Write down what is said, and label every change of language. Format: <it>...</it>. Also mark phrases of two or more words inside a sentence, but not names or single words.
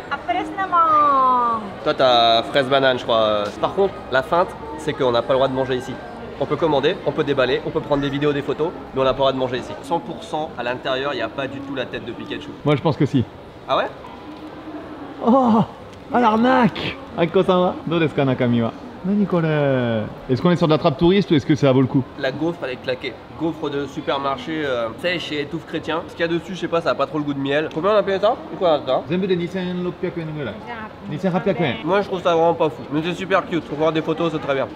<fr>Toi, t'as fraise banane, je crois. Par contre, la feinte, c'est qu'on n'a pas le droit de manger ici. On peut commander, on peut déballer, on peut prendre des vidéos, des photos, mais on n'a pas le droit de manger ici. 100% à l'intérieur, il n'y a pas du tout la tête de Pikachu. Moi, je pense que si. Ah ouais? Oh! Ah l'arnaque!</fr> <ja>Aiko-sama, do desu ka nakami wa? 何これ?</ja> <fr>Est-ce qu'on est sur de la trappe touriste ou est-ce que ça vaut le coup? La gaufre elle est claquée. Gaufre de supermarché, tu sais, chez Étouffe Chrétien. Ce qu'il y a dessus, je sais pas, ça a pas trop le goût de miel. Combien on a payé ça? Quoi ça?</fr> <ja>全部で2600円ぐらい。2800円.</ja> <fr>Moi je trouve ça vraiment pas fou. Mais c'est super cute. Pour voir des photos, c'est très bien.</fr>